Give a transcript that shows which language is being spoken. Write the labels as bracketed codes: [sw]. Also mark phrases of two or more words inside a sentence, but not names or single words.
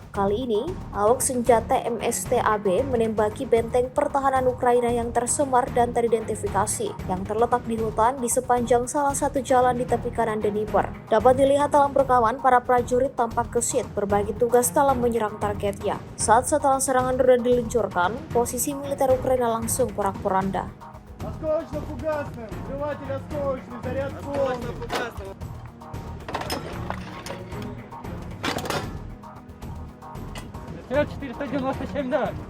[id] Kali ini, awak senjata MSTAB menembaki benteng pertahanan Ukraina yang tercemar dan teridentifikasi, yang terletak di hutan di sepanjang salah satu jalan di tepi kanan Dnipro. Dapat dilihat dalam rekaman, para prajurit tampak gesit berbagi tugas dalam menyerang targetnya. Setelah serangan rudal diluncurkan, posisi militer Ukraina langsung porak-poranda. [ru] Осколочно-фугасным, взрыватель осколочный, заряд полный. Вперед 497, да.